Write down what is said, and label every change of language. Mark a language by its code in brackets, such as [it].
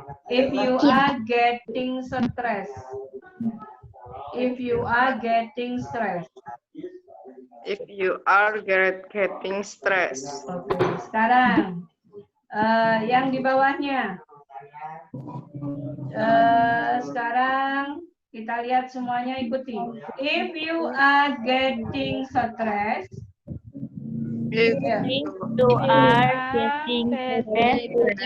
[en] If you are getting stressed. If you are getting stressed. If you are getting stressed. [id] Oke, sekarang yang di bawahnya. Sekarang kita lihat semuanya, ikuti. [en] If you are getting stressed. If you are getting stressed,